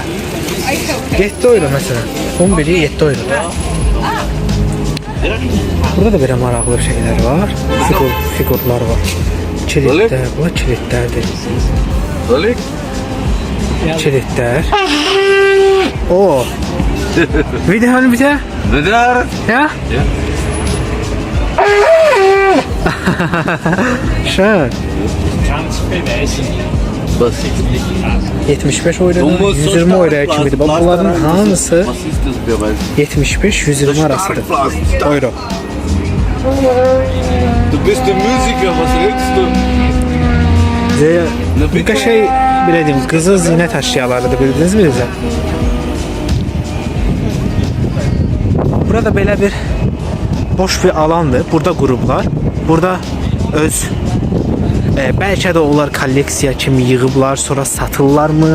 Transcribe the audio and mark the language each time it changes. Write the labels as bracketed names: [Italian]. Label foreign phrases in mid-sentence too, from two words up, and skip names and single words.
[Azerbaijani] 7 euro məsələn. 11-i 7 euro. Burada da belə maraqlı şeylər var. Figurlar var. Kilitlər, bu kilitlərdir. Kilitlər. O. Videonu bize? [German] Bitte? Ja? Ja. Schön. Was? 75 euro, Du musst [Azerbaijani] 120 euro kimidir. Bak bunların hamısı [German] Was ist das für was? [Azerbaijani] 75-120 arasıdır. Euro. [German] Du bist der Musiker, was redest du? [Azerbaijani] Bu şey belə deyim, qızıl zinət əşyalarıdır, bildiniz mi bizə? Burada belə bir boş bir alandır. Burada qurublar. Burada öz bəlkə də onlar kolleksiya kimi yığıblar, sonra satırlar mı?